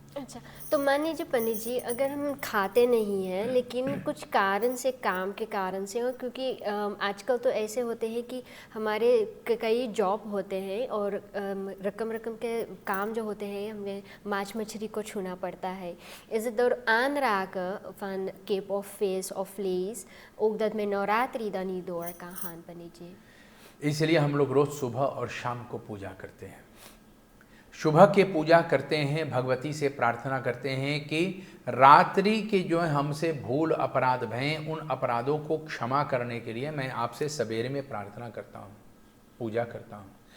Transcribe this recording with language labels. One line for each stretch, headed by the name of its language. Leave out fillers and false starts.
Hindi: अच्छा, तो मान लीजिए पंडित जी, अगर हम खाते नहीं हैं लेकिन कुछ कारण से, काम के कारण से, और क्योंकि आजकल तो ऐसे होते हैं कि हमारे कई जॉब होते हैं और रकम के काम जो होते हैं, हमें मांस मछली को छूना पड़ता है.
Dutch: Is het door aanraken van kip of vis of vlees ook dat men navratri dan niet door kan gaan, पंडित जी?
Hindi: इसलिए हम लोग रोज सुबह और शाम को पूजा करते हैं। सुबह के पूजा करते हैं, भगवती से प्रार्थना करते हैं कि रात्रि के जो है हमसे भूल अपराध भय, उन अपराधों को क्षमा करने के लिए मैं आपसे सवेरे में प्रार्थना करता हूँ, पूजा करता हूँ।